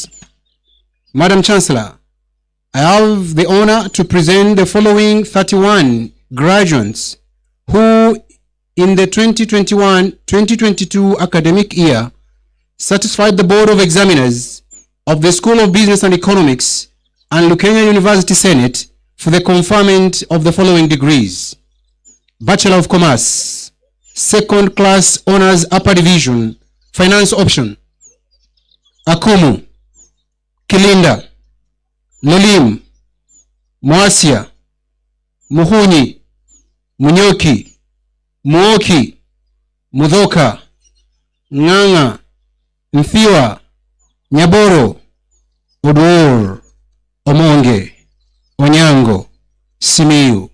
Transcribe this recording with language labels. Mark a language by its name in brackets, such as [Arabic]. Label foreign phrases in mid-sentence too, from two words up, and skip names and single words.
[English] Madam Chancellor, I have the honor to present the following 31 graduates who in the 2021-2022 academic year satisfied the Board of Examiners of the School of Business and Economics and Lukenya University Senate for the conferment of the following degrees. Bachelor of Commerce, Second Class Honors Upper Division, Finance Option. Akumu, Kilinda, Lolim, Moasia, Muhunyi, Munyoki, Muoki, Mudhoka, Nganga, Mthiwa, Nyaboro, Oduor, Omonge, Onyango, Simiyu.